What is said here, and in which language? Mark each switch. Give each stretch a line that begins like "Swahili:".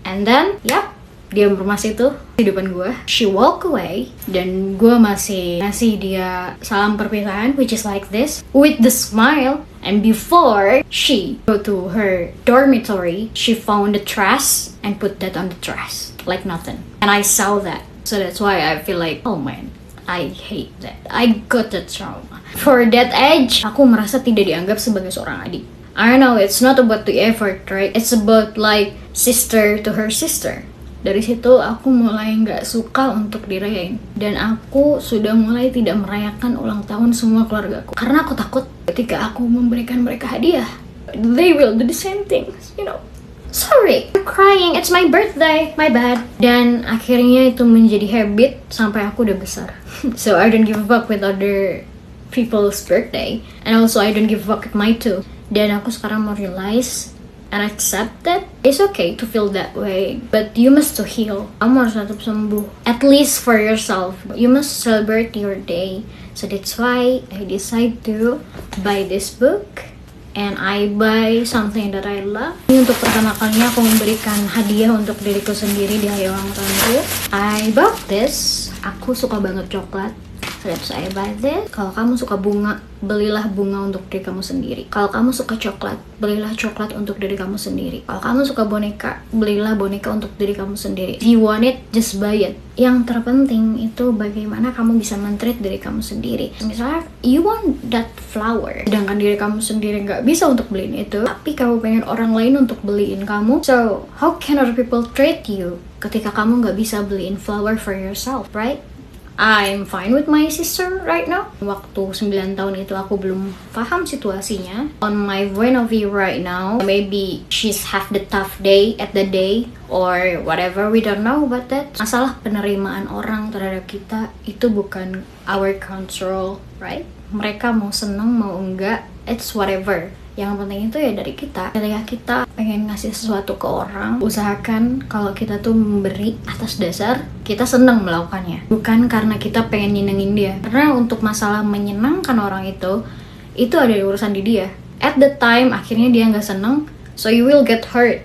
English: And then, yep,
Indonesian: dia informasi itu di depan gue.
English: She walk away,
Indonesian: dan gue masih ngasih dia salam perpisahan,
English: which is like this, with the smile. And before she go to her dormitory, she found the trash and put that on the trash like nothing. And I saw that, so that's why I feel like, oh man, I hate that. I got that trauma. For that age,
Indonesian: aku merasa tidak dianggap sebagai seorang adik.
English: I know it's not about the effort, right? It's about like sister to her sister.
Indonesian: Dari situ aku mulai nggak suka untuk dirayain. Dan aku sudah mulai tidak merayakan ulang tahun semua keluargaku. Karena aku takut ketika aku memberikan mereka hadiah,
English: they will do the same things, you know. Sorry, I'm crying, it's my birthday, my bad.
Indonesian: Dan akhirnya itu menjadi habit sampai aku udah besar.
English: So I don't give a fuck with other people's birthday. And also I don't give a fuck with my too.
Indonesian: Dan aku sekarang mau
English: realize and accept that it's okay to feel that way, but you must to heal.
Indonesian: Kamu harus tetap sembuh,
English: at least for yourself. You must celebrate your day. So that's why I decide to buy this book. And I buy something that I love.
Indonesian: Ini untuk pertama kalinya aku memberikan hadiah untuk diriku sendiri di hari ulang tahunku.
English: I bought this.
Indonesian: Aku suka banget coklat.
English: Let's say buy this.
Indonesian: Kalau kamu suka bunga, belilah bunga untuk diri kamu sendiri. Kalau kamu suka coklat, belilah coklat untuk diri kamu sendiri. Kalau kamu suka boneka, belilah boneka untuk diri kamu sendiri.
English: If you want it, just buy it.
Indonesian: Yang terpenting itu bagaimana kamu bisa men-treat diri kamu sendiri. Misalnya,
English: you want that flower,
Indonesian: sedangkan diri kamu sendiri nggak bisa untuk beliin itu, tapi kamu pengen orang lain untuk beliin kamu.
English: So, how can other people treat you
Indonesian: ketika kamu nggak bisa beliin
English: flower for yourself, right? I'm fine with my sister right now.
Indonesian: Waktu 9 tahun itu aku belum paham situasinya.
English: On my point of view right now, maybe she's have the tough day at the day or whatever, we don't know about that.
Indonesian: Masalah penerimaan orang terhadap kita itu bukan
English: our control,
Indonesian: right? Mereka mau seneng mau enggak,
English: it's whatever.
Indonesian: Yang penting itu ya dari kita. Ketika kita pengen ngasih sesuatu ke orang, usahakan kalau kita tuh memberi atas dasar kita senang melakukannya, bukan karena kita pengen nyenengin dia. Karena untuk masalah menyenangkan orang itu ada urusan di dia.
English: At the time
Indonesian: akhirnya dia nggak seneng,
English: so you will get hurt.